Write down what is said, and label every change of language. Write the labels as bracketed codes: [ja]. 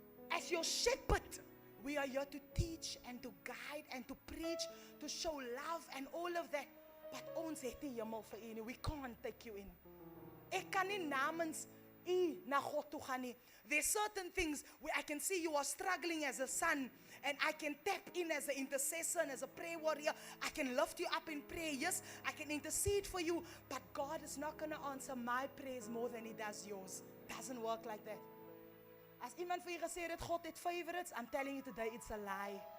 [en] As your shepherd, we are here to teach and to guide and to preach, to show love and all of that. [af] But ons het die hemel vir u nie. [en] We can't take you in. [af] Ek kan nie namens u na God toe gaan nie. [en] There's certain things where I can see you are struggling as a son, and I can tap in as an intercessor and as a prayer warrior. I can lift you up in prayer. Yes, I can intercede for you, but God is not going to answer my prayers more than He does yours. Doesn't work like that. [af] As iemand vir u gesê het God het [en] favorites, I'm telling you today it's a lie.